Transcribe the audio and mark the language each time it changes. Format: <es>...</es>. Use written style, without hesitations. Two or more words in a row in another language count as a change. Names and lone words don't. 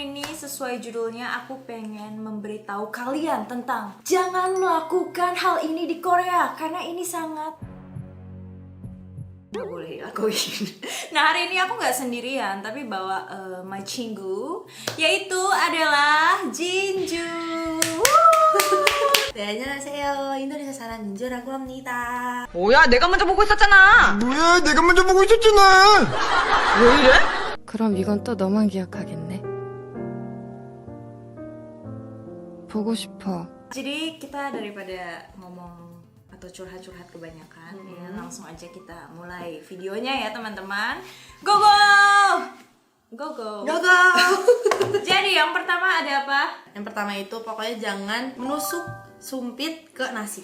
<id>ini sesuai judulnya, aku pengen memberitahu kalian tentang jangan melakukan hal ini di Korea karena ini sangat nggak boleh dilakuin. Nah, hari ini aku nggak sendirian tapi bawa my cinggu, yaitu adalah Jinju.</id> <ko>네, 안녕하세요. 인도네시아 사람 민주라고 합니다. 뭐야, 내가 먼저 보고 있었잖아. 뭐야, 내가 먼저 보고 있었잖아. 왜 이래? 그럼 이건 또 너만 기억하겠네. 보고 싶어.</ko> <id>Jadi kita daripada ngomong atau curhat-curhat kebanyakan, ya langsung aja kita mulai videonya ya teman-teman.</id> <en>Go go! Go go! Go go!</en> <id>Jadi yang pertama ada apa? Yang pertama itu pokoknya jangan menusuk sumpit ke nasi.</id>